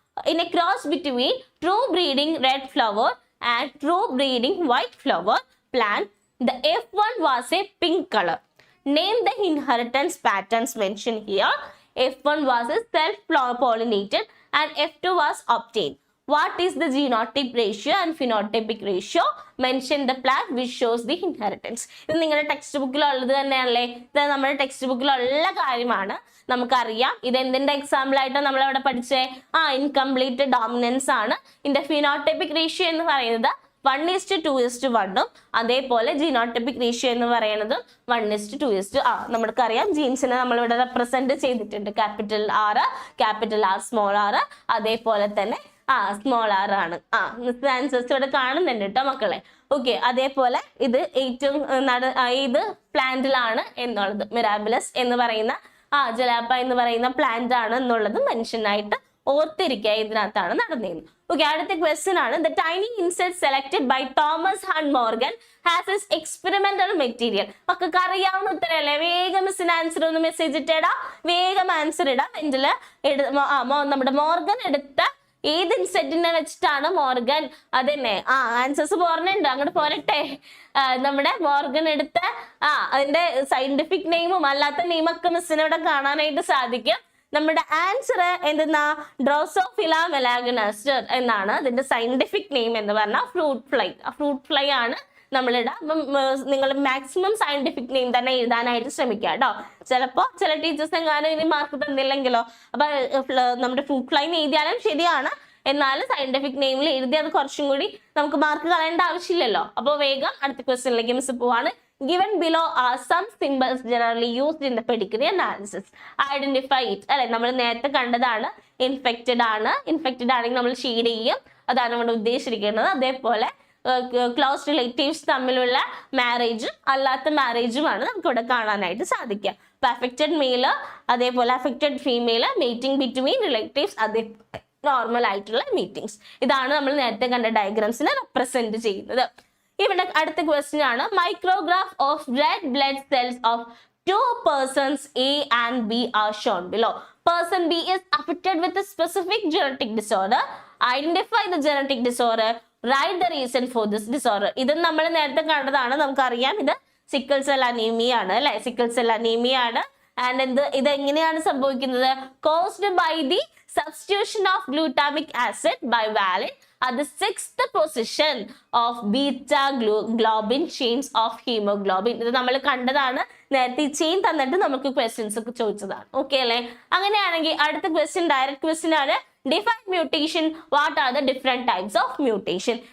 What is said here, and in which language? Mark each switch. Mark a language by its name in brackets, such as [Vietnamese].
[English] In a cross between true breeding red flower and true breeding white flower plant, the F1 was a pink color. Name the inheritance patterns mentioned here. F1 was a self-pollinated and F2 was obtained. What is the genotype ratio and phenotypic ratio? Mention the plant which shows the inheritance. [Malayalam] ഇത് നിങ്ങളുടെ text ബുക്കിലുള്ളത് തന്നെയല്ലേ? ഇത് നമ്മുടെ text ബുക്കിലുള്ള കാര്യമാണ്, നമുക്കറിയാം. ഇത് എന്തിന്റെ example ആയിട്ട് നമ്മൾ അവിടെ പഠിച്ചേ? ഇൻകംപ്ലീറ്റ് ഡോമിനൻസ് ആണ്. ഇതിന്റെ ഫിനോടൈപ്പിക് റേഷ്യോ എന്ന് പറയുന്നത് 1:2:1 അതേപോലെ ജീനോടൈപ്പിക് റേഷ്യോ എന്ന് പറയുന്നത് 1:2. നമുക്കറിയാം ജീൻസിനെ നമ്മളിവിടെ റെപ്രസെന്റ് ചെയ്തിട്ടുണ്ട്. ക്യാപിറ്റൽ R, സ്മോൾ r, അതേപോലെ തന്നെ സ്മോൾ r ആണ്. ആൻസേഴ്സ് ഇവിടെ കാണുന്നുണ്ട് കേട്ടോ മക്കളെ. ഓക്കെ, അതേപോലെ ഇത് ഏറ്റവും ഇത് പ്ലാന്റിലാണ് എന്നുള്ളത്. മിറാബിലസ് എന്ന് പറയുന്ന ജലാപ്പ എന്ന് പറയുന്ന പ്ലാന്റ് ആണ് എന്നുള്ളത് മെൻഷൻ ആയിട്ട് ഓർത്തിരിക്കുക. ഇതിനകത്താണ് നടന്നിരുന്നത്. ഓക്കെ, അടുത്ത ക്വസ്റ്റ്യൻ ആണ്. [English] The tiny insect selected by Thomas Hunt Morgan has its experimental material. [Malayalam] മക്കൾക്ക് അറിയാവുന്ന ഉത്തരല്ലേ? വേഗം മിസ്സിന് ആൻസർ ഒന്ന് മെസ്സേജ് ഇട്ടേടാ, വേഗം ആൻസർ ഇടാം. ഇതില് നമ്മുടെ മോർഗൻ എടുത്ത ഏത് ഇൻസെക്റ്റിനെ വെച്ചിട്ടാണ് മോർഗൻ? അതന്നെ ആൻസേഴ്സ് പോരണുണ്ട്, അങ്ങോട്ട് പോരട്ടെ. നമ്മുടെ മോർഗൻ എടുത്ത അതിന്റെ സയന്റിഫിക് നെയിമും അല്ലാത്ത നെയിമൊക്കെ മിസ്സിന് ഇവിടെ കാണാനായിട്ട് സാധിക്കും. നമ്മുടെ ആൻസർ എന്തെന്നാ? ഡ്രോസോഫില മെലാഗനസ്റ്റർ എന്നാണ് അതിന്റെ സയന്റിഫിക് നെയിം എന്ന് പറഞ്ഞാൽ ഫ്രൂട്ട് ഫ്ലൈ. ഫ്രൂട്ട് ഫ്ലൈ ആണ് നമ്മളിവിടെ. അപ്പം നിങ്ങൾ മാക്സിമം സയന്റിഫിക് നെയിം തന്നെ എഴുതാനായിട്ട് ശ്രമിക്കുക കേട്ടോ. ചിലപ്പോൾ ചില ടീച്ചേഴ്സ് എങ്ങാനും ഇനി മാർക്ക് തന്നില്ലെങ്കിലോ, അപ്പൊ നമ്മുടെ ഫ്രൂട്ട് ഫ്ലൈ എഴുതിയാലും ശരിയാണ്, എന്നാലും സയന്റിഫിക് നെയിമിൽ എഴുതി അത് കുറച്ചും കൂടി നമുക്ക് മാർക്ക് കളയേണ്ട ആവശ്യമില്ലല്ലോ. അപ്പോൾ വേഗം അടുത്ത ക്വസ്റ്റ്യനിലേക്ക് മിസ് പോവാണ്. [English] Given below are some symbols generally used in the pedigree analysis. Identify it. [Malayalam] അല്ലെ, നമ്മൾ നേരത്തെ കണ്ടതാണ്. ഇൻഫെക്റ്റഡ് ആണെങ്കിൽ നമ്മൾ ഷീഡ് ചെയ്യും, അതാണ് നമ്മുടെ ഉദ്ദേശിച്ചിരിക്കുന്നത്. അതേപോലെ ക്ലോസ് റിലേറ്റീവ്സ് തമ്മിലുള്ള മാരേജും അല്ലാത്ത മാരേജുമാണ് നമുക്ക് ഇവിടെ കാണാനായിട്ട് സാധിക്കുക. അപ്പൊ അഫക്റ്റഡ് മെയില്, അതേപോലെ affected female, meeting between relatives, അതേ നോർമൽ ആയിട്ടുള്ള മീറ്റിംഗ്സ്. ഇതാണ് നമ്മൾ നേരത്തെ കണ്ട ഡയഗ്രാംസിനെ റെപ്രസെന്റ് ചെയ്യുന്നത്. ഇവിടെ അടുത്ത ക്വസ്റ്റ്യൻ ആണ്. [English] Micrograph of red blood cells of 2 persons A and B are shown below. Person B is affected with a specific genetic disorder. Identify the genetic disorder. Write the reason for this disorder. [Malayalam] ഇത് നമ്മൾ നേരത്തെ കണ്ടതാണ്, നമുക്കറിയാം. ഇത് sickle cell anaemia ആണ് അല്ലെ? Sickle cell anaemia ആണ്. [English] and [Malayalam] ഇത് എങ്ങനെയാണ് സംഭവിക്കുന്നത്? [English] Caused by the substitution of glutamic acid by valine at the 6th position of beta globin chains of hemoglobin. [Malayalam] ഇത് നമ്മൾ കണ്ടതാണ് നേരത്തെ. ചെയിൻ തന്നിട്ട് നമുക്ക് ക്വസ്റ്റ്യൻസ് ഒക്കെ ചോദിച്ചതാണ്. ഓക്കെ അല്ലേ? അങ്ങനെയാണെങ്കിൽ അടുത്ത ക്വസ്റ്റ്യൻ ഡയറക്റ്റ് ക്വസ്റ്റ്യൻ ആണ്. [English] Define mutation. What are the different types of mutation?